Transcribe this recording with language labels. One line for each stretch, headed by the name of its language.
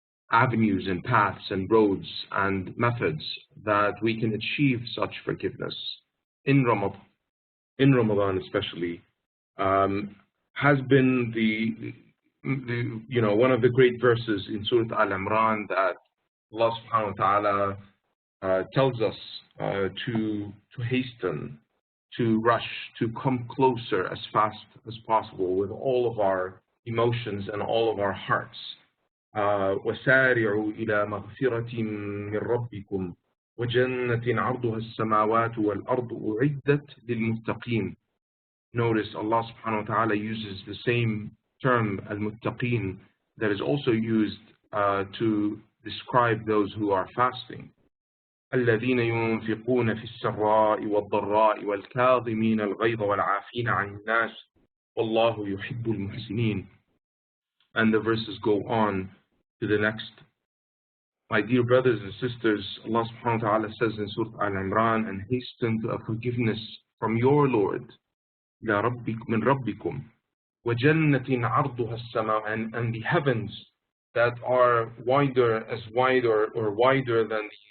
English: avenues and paths and roads and methods that we can achieve such forgiveness in Ramadan especially, has been the one of the great verses in Surah Al-Imran that Allah subhanahu wa ta'ala tells us to hasten, to rush, to come closer as fast as possible with all of our emotions and all of our hearts.
Arabic: وسارعوا إلى مغفرة من ربكم وجنة عرضها السماوات والأرض أعدت للمتقين.
English: Notice Allah subhanahu wa ta'ala uses the same term al-muttaqin that is also used to describe those who are fasting.
Arabic: الذين ينفقون في السراء والضراء والكاظمين الغيظ والعافين عن الناس والله يحب المحسنين.
English: And the verses go on to the next. My dear brothers and sisters, Allah subhanahu wa ta'ala says in Surah Al-Imran, and hasten to a forgiveness from your Lord,
Arabic: من ربكم وجنة عرضها السماء,
English: and the heavens that are wider than